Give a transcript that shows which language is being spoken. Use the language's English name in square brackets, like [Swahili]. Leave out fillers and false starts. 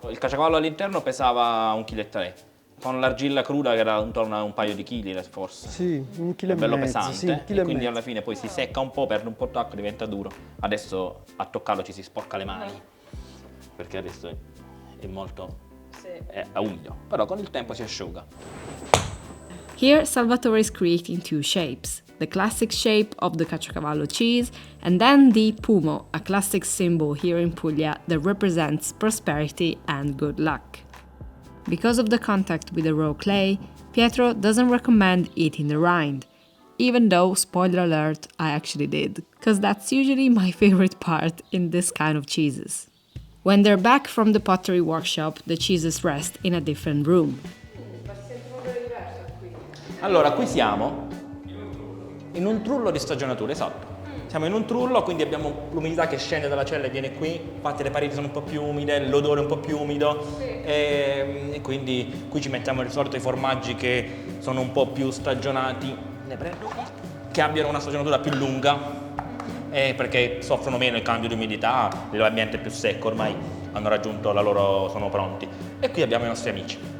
[Italian] Il caciocavallo all'interno pesava 1,3 kg, con l'argilla cruda che era intorno a un paio di chili forse. Sì, 1,5 kg. È bello pesante, sì, 1,5 kg. e quindi alla fine poi si secca un po', perde un po' d'acqua, diventa duro. Adesso a toccarlo ci si sporca le mani, perché adesso è molto è umido, però con il tempo si asciuga. [English] Here, Salvatore is creating 2 shapes. the classic shape of the Caciocavallo cheese, and then the pumo, a classic symbol here in Puglia that represents prosperity and good luck. Because of the contact with the raw clay, Pietro doesn't recommend eating the rind, even though, spoiler alert, I actually did, because that's usually my favorite part in this kind of cheeses. When they're back from the pottery workshop, the cheeses rest in a different room. [Italian] Allora, qui siamo in un trullo di stagionatura, esatto. Siamo in un trullo, quindi abbiamo l'umidità che scende dalla cella e viene qui, infatti le pareti sono un po' più umide, l'odore è un po' più umido e quindi qui ci mettiamo di solito i formaggi che sono un po' più stagionati, ne prendo, che abbiano una stagionatura più lunga perché soffrono meno il cambio di umidità, l'ambiente è più secco, ormai hanno raggiunto la loro, sono pronti. E qui abbiamo i nostri amici.